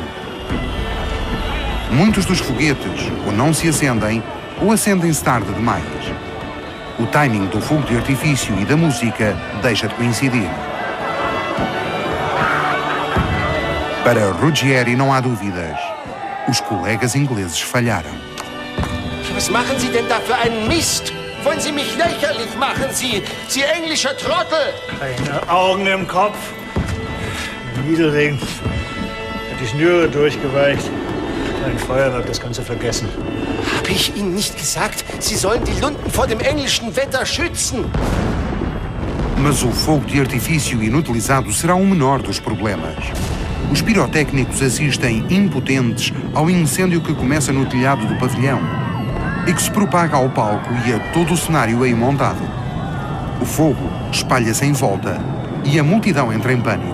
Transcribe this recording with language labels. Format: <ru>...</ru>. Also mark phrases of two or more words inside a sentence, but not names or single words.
<pt>Muitos dos foguetes ou não se acendem ou acendem-se tarde demais. O timing do fogo de artifício e da música deixa de coincidir. Para Ruggieri não há dúvidas. Os colegas ingleses falharam.</pt> <de>Was machen Sie denn da für einen Mist? Wollen Sie mich lächerlich machen, Sie englischer Trottel? Keine Augen im Kopf. Im Nieselregen hat die Schnüre durchgeweicht. Ein Feuer wird das Ganze vergessen. Habe ich Ihnen nicht gesagt, Sie sollen die Lunden vor dem englischen Wetter schützen?</de> <pt>Mas o fogo de artifício inutilizado será o menor dos problemas. Os pirotécnicos assistem impotentes ao incêndio que começa no telhado do pavilhão e que se propaga ao palco e a todo o cenário aí montado. O fogo espalha-se em volta e a multidão entra em pânico.</pt>